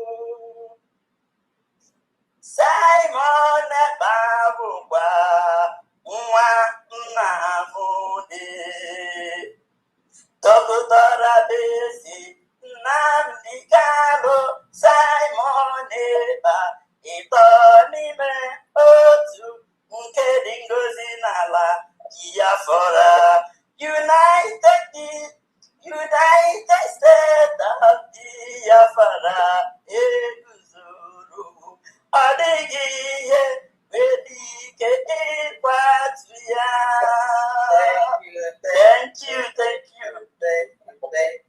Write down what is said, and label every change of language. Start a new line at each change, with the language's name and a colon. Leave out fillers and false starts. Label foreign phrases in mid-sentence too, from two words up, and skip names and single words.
Igbo: Simon Ekpa bụkwa nwa Nnamdi. Dọkịta Bisi Nnamdi Kanu, Simon Ekpa, ịtọ n'ime otu nke dị ngozi n'ala Biafra. United States of Biafra eguzoro, ọ dịghị ihe nwere ike ịkwatu ya.
English: Thank you.